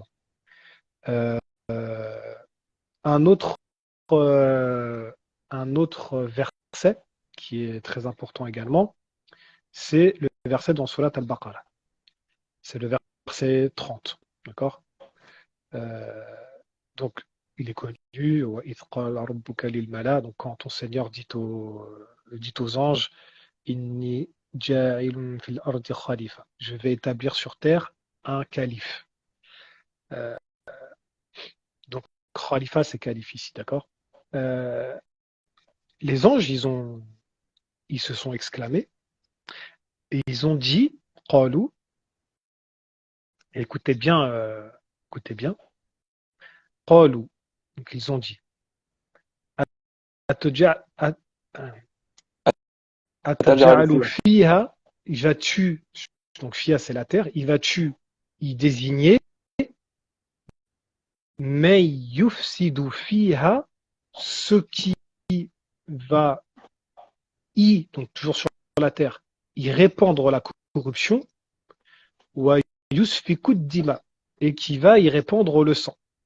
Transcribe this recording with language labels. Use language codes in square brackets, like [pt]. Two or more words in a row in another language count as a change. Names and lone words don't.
[fr] Euh, euh, un autre, euh, un autre verset qui est très important également, c'est le verset dans Surat al-Baqarah. C'est le verset 30. D'accord. Euh, donc, il est connu. [ar] وَإِذْ قَالَ رَبُّكَ لِلْمَلَأِ. [fr] Donc, quand ton Seigneur dit aux anges, [ar] إني جاعل في الأرض خليفة. [fr] Je vais établir sur terre un calife. Euh, donc, khalifa, c'est calife ici, d'accord. Euh, les anges, ils se sont exclamés et ils ont dit, qalu, écoutez bien, écoutez bien, qalu. Donc, ils ont dit, [ar] أتج- أت- أتجعل فيها, [fr] il va-tu, donc fiha c'est la terre, il va-tu y désigner, mais [ar] يفسد فيها, [fr] ce qui va donc toujours sur la terre, y répandre la corruption, ou à [ar] يسفك دماء, [fr] et qui va y répandre le sang.